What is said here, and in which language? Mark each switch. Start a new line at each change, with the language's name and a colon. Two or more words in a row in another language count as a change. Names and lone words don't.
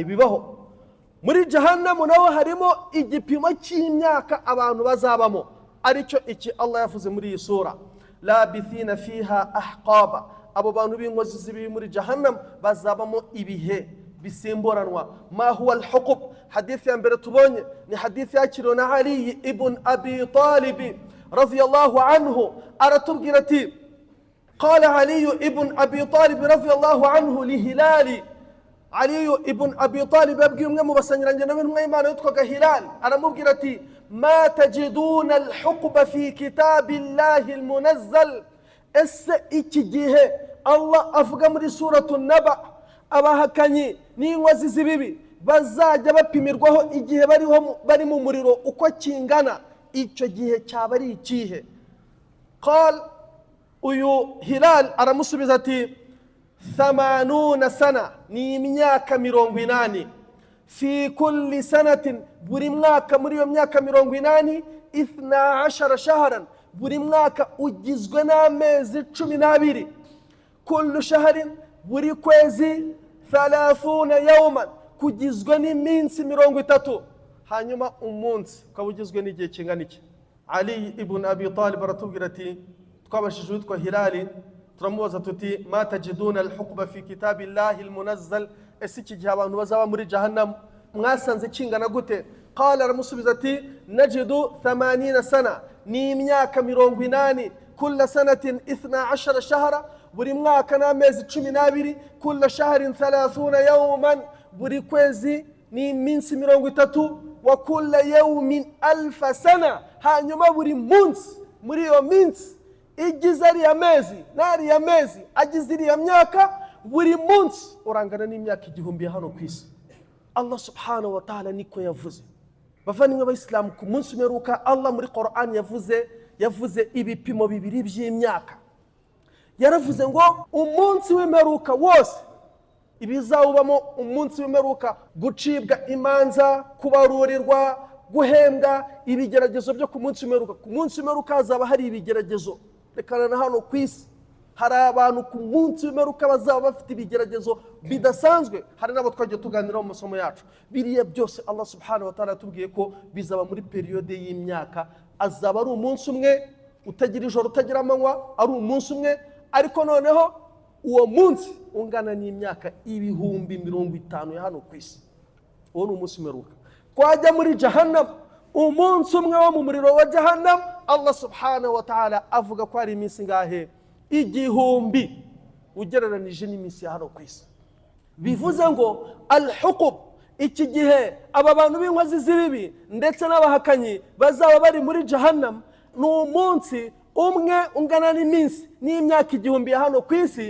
Kinyarwanda: Bibaho muri jahannam, naho harimo igipimo cy'imyaka abantu bazabamo, aricyo iki Allah yavuze muri iyi sura,
Arabic: لابثين فيها أحقابا,
Kinyarwanda: abo bantu b'inkozi z'ibibi muri jahannam bazabamo ibihe bisimburanwa.
Arabic: ما هو الحقب,
Kinyarwanda: hadithi ya mbere tubonye ni hadithi yakiriwe na Ali ibn Abi Talib
Arabic: رضي الله عنه,
Kinyarwanda: aratubwira ati
Arabic: قال علي بن أبي طالب رضي الله عنه لهلال.
Kinyarwanda: Ali ibn Abi Talib yabwiye umwe mu basangiranye nawe n'Imana yitwaga Hilal, aramubwira ati
Arabic: ما تجدون الحقبة في كتاب الله المنزل,
Kinyarwanda: ese iki gihe Allah avuga muri suratu Naba, abahakanyi n'inkozi z'ibibi bazajya bapimirwaho igihe bari mu muriro uko kingana, icyo gihe cyaba ari ikihe? Qal, uyu Hilal aramusubiza ati 80 sana ni imyaka 80.
Arabic: في كل سنة
Kinyarwanda: buri mwaka muri iyo myaka 80 12 شهرا buri mwaka ugizwe n'amezi 12.
Arabic: كل شهر
Kinyarwanda: buri kwezi 30 يوما kugizwe n'iminsi 30. hanyuma umunsi ukaba ugizwe n'igihe kingana iki? Ali ibn Abi Talib aratubwira ati twabashije witwa Hilali, turamubaza tuti
Arabic: ما تجدون الحقبة في كتاب الله المنزل,
Kinyarwanda: ese iki gihe abantu bazaba muri jahannam mwasanze kingana gute? Qala, aramusubiza ati
Arabic: نجد 80 سنة
Kinyarwanda: ni imyaka 80.
Arabic: كل سنة 12 شهرا
Kinyarwanda: buri mwaka n'amezi 12.
Arabic: كل شهر 30 يوما
Kinyarwanda: buri kwezi ni iminsi 30.
Arabic: وكل يوم 1000 سنة,
Kinyarwanda: hanyuma buri munsi muri iyo minsi igize ariya mezi n'ariya mezi agize iriya myaka, buri munsi urangana n'imyaka 1000 hano ku isi. Allah
Arabic: سبحانه وتعالى
Kinyarwanda: niko yavuze. bavandimwe b'Abayisilamu, ku munsi umeruka Allah muri Qur'an yavuze ibipimo bibiri by'imyaka. yaravuze ngo umunsi w'imperuka wose ibizawubamo umunsi w'imperuka, gucibwa imanza, kubarurirwa, guhembwa, ibigeragezo byo ku munsi w'imperuka. ku munsi w'imperuka hazaba hari ibigeragezo. rekana na hano ku isi hari abantu ku munsi w'imperuka bazaba bafite ibigeragezo bidasanzwe. hari nabo twagiye tuganira mu masomo yacu. biriya byose Allah
Arabic: سبحانه وتعالى
Kinyarwanda: yatubwiye ko bizaba muri periode y'imyaka. azaba ari umunsi umwe utagira ijoro utagira amanywa, ari umunsi umwe, ariko noneho uwo munsi ungana n'imyaka 50,000 ya hano ku isi. uwo ni umunsi w'imperuka. twajya muri jahannam, umunsi umwe wo mu muriro wa jahannam, Allah
Arabic: سبحانه وتعالى
Kinyarwanda: avuga ko ari iminsi ngahe? 1000 ugereranije n'iminsi ya hano ku isi. bivuze ngo al-huqub, iki gihe aba bantu b'inkozi z'ibibi ndetse n'abahakanyi bazaba bari muri jahannam, ni umunsi umwe ungana n'iminsi n'imyaka 1000 ya hano ku isi.